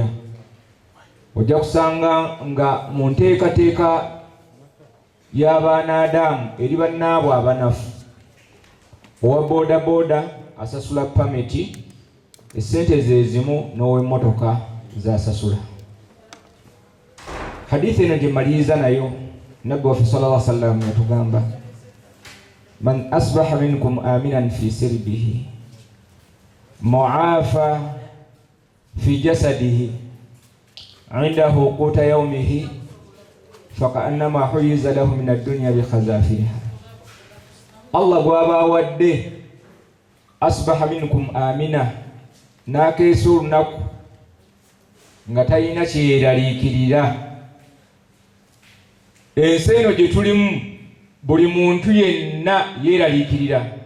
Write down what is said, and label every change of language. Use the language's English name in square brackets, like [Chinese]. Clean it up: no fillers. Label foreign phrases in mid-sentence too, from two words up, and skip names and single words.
[Ganda] Ojja kusanga nga mu nteekateeka y'abaanaadamu eri bannaabwe abanafu owa boodabooda asasula pameti esente ze zimu n'ow'emmotoka zasasula. Hadithi eno gye maliriza nayo nabbi waffe [Arabic] صلى الله عليه وسلم yatugamba من أصبح منكم آمنا في سربه معافى في جسده عنده قوت يومه فكأنما حيزت له من الدنيا ب حذافيرها. [Ganda] Allah bw'aba awadde [Arabic] أصبح منكم آمنا [Ganda] n'akeesa olunaku nga talina kyeyeraliikirira. Ensi eno gye tulimu buli muntu yenna yeeraliikirira.